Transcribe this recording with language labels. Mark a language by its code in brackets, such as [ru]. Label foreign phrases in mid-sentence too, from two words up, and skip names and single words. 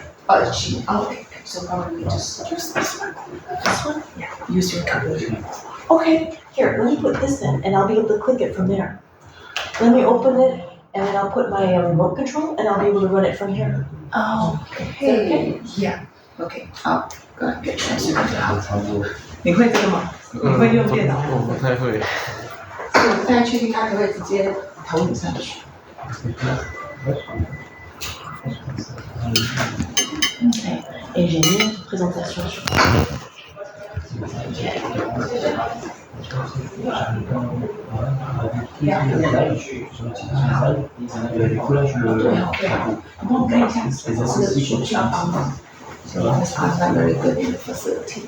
[en] Okay. So probably just use this one. This one? Yeah. Use your computer. Okay. Here, let me put this in, and I'll be able to click it from there. Let me open it, and then I'll put my remote control, and I'll be able to run it from here. Oh, okay. Yeah. [zh] Okay. 好，各位全是你会这个吗？你会用电脑？我不太会。我不太确定它可不可以直接投影上去。 [en] Okay. [fr] Et j'ai mis une présentation sur. [en] So I'm not very good in the facility.